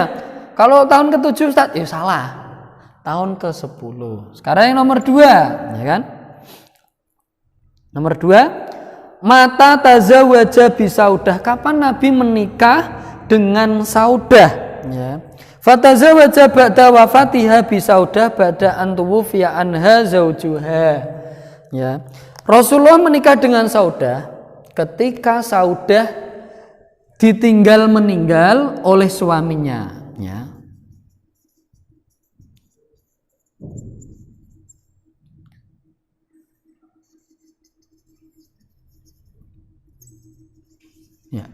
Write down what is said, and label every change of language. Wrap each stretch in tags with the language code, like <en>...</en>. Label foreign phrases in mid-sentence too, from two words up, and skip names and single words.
<id>Kalau tahun ke-7 Ustaz, ya salah. Tahun ke-10. Sekarang yang nomor 2, ya kan? Nomor 2,</id> <ar>متى تزوج بسودة,</ar> <id>kapan Nabi menikah dengan Saudah, ya.</id> <ar>فتزوج بعد وفاتها بسودة بعد أن توفي عنها زوجها.</ar> <id>Ya. Rasulullah menikah dengan Saudah ketika Saudah ditinggal meninggal oleh suaminya, ya. Ya.</id>